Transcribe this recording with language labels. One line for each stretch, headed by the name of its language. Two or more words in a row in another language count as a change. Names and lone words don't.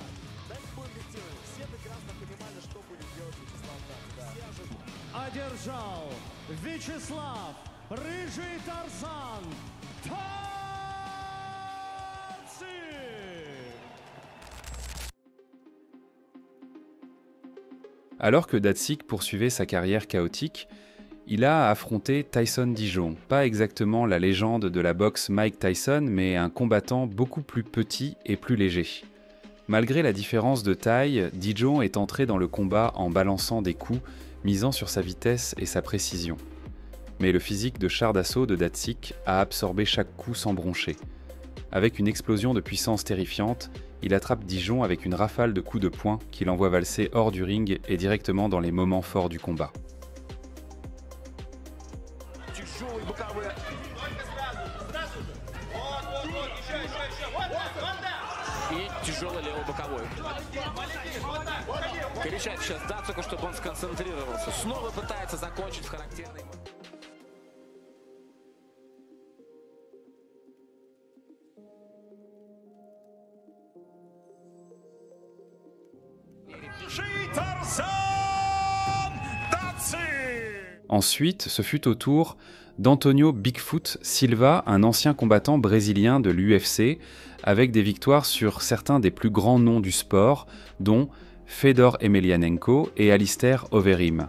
Russian: Дайте будем объективными. Все прекрасно понимали, что будет делать Вячеслав Дацик. Одержал Вячеслав Рыжий Тарзан Дацик.
French: Alors que Datsik poursuivait sa carrière chaotique, il a affronté Tyson Dijon, pas exactement la légende de la boxe Mike Tyson, mais un combattant beaucoup plus petit et plus léger. Malgré la différence de taille, Dijon est entré dans le combat en balançant des coups, misant sur sa vitesse et sa précision. Mais le physique de char d'assaut de Datsik a absorbé chaque coup sans broncher. Avec une explosion de puissance terrifiante, il attrape Dijon avec une rafale de coups de poing qui l'envoie valser hors du ring et directement dans les moments forts du combat.
Russian: И тяжелый левый боковой. Кричать сейчас Дацику, чтобы он сконцентрировался. Снова пытается закончить в характерной...
French: Ensuite, ce fut au tour d'Antonio Bigfoot Silva, un ancien combattant brésilien de l'UFC, avec des victoires sur certains des plus grands noms du sport, dont Fedor Emelianenko et Alistair Overeem.